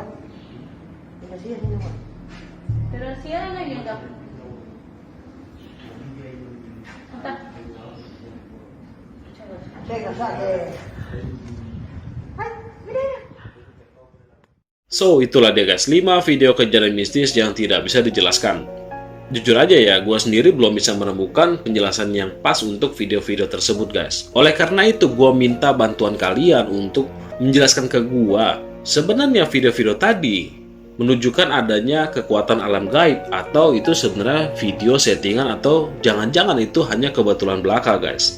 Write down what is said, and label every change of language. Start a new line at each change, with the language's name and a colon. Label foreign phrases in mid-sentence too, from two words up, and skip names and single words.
Spanish: Pero sigue haciendo igual. Pero si ahora no hay viento. Está. Venga, sale. Ay, mira.
Indonesian: So, itulah dia guys, 5 video kejadian mistis yang tidak bisa dijelaskan. Jujur aja ya, gue sendiri belum bisa menemukan penjelasan yang pas untuk video-video tersebut guys. Oleh karena itu, gue minta bantuan kalian untuk menjelaskan ke gue, sebenarnya video-video tadi menunjukkan adanya kekuatan alam gaib, atau itu sebenarnya video settingan, atau jangan-jangan itu hanya kebetulan belaka guys.